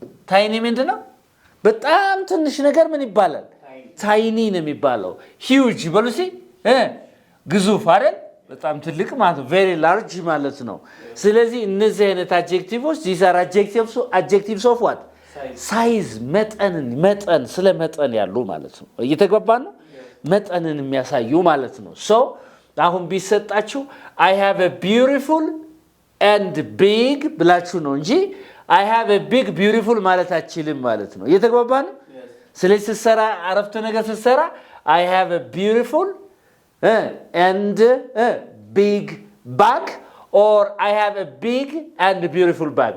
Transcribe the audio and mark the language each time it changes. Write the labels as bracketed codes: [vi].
[am] tiny ምንድነው? በጣም ትንሽ ነገር ምን ይባላል? tiny ነው የሚባለው. huge በሉሲ ግዙፍ አይደል? በጣም ትልቅ ማለት ነው [en] very large [am] ማለት ነው. ስለዚህ እነዚህ አይነት [en] adjectives these are adjectives of what? [am] size መጠን ስለ መጠን ያሉ ማለት ነው. እየተግባባ ነው? መጠንን የሚያሳዩ ማለት ነው. [en] so [am] አሁን ቢሰጣችሁ [en] I have a beautiful and big [am] ብላችሁ ነው እንጂ [en] I have a big beautiful [am] ማለት አችልም ማለት ነው. እየተግባባ ነው? ስለዚህ ስትሰራ አረፍተ ነገር ስትሰራ [en] I have a beautiful and big bag or I have a big and beautiful bag.